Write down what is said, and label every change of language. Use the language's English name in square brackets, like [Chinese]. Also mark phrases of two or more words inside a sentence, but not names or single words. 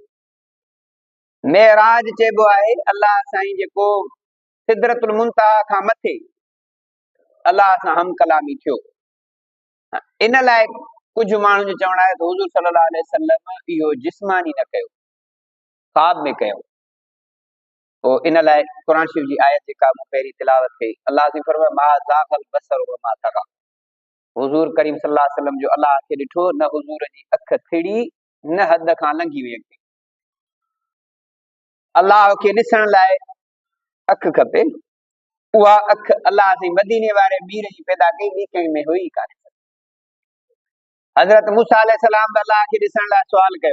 [Sindhi] मेराज चइबो आहे अलाह साईं जेको सिदरतुल मुंतहा खां मथे अलाह सां हम कलामी थियो। इन लाइ कुझु माण्हुनि जो चवणु आहे त हुज़ूर [Arabic] صلى الله عليه وسلم [Sindhi] इहो जिस्मानी न कयो, ख़्वाब में कयो। पोइ इन लाइ क़ुरान शरीफ जी आयत जेका मूं पहिरीं तिलावत कई, अलाह साईं फरमायो [Arabic] ما زاغ البصر و ما طغى. [Sindhi] हुज़ूर करीम [Arabic] صلى الله عليه وسلم [Sindhi] जो अलाह खे ॾिठो, न हुज़ूर जी अख थिड़ी न हद खां लंघी वई। अलाह खे ॾिसण लाइ अख खपे। उहा अख अलाह साईं मदीने वारे मीर जी पैदा कई, ॿी कंहिं में हुई कान्हे। हज़रत मूसा अलैहिस्सलाम बि अलाह खे ॾिसण लाइ सुवाल कयो।